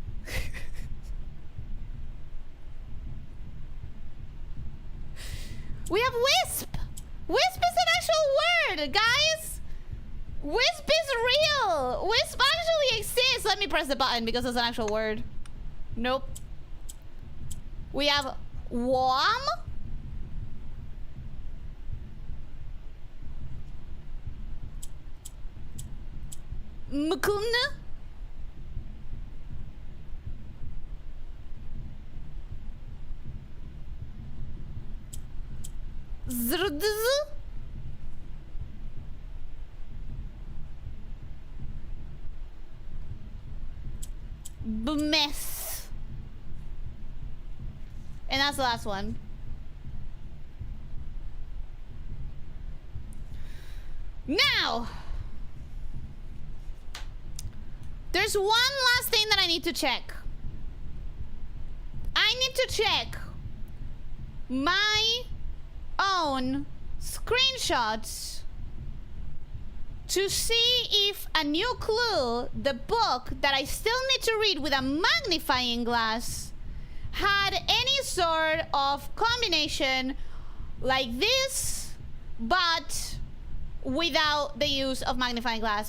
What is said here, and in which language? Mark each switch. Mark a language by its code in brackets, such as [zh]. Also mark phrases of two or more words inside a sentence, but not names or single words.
[en] We have Wisp. Wisp is an actual word, guys. Wisp is real. Wisp actually exists. Let me press the button because it's an actual word. Nope. We have Wom. Mukun. Zrdz. Bmess. And that's the last one. Now, there's one last thing that I need to check. I need to check my own screenshots to see if a new clue, the book that I still need to read with a magnifying glass, had any sort of combination like this, but without the use of magnifying glass.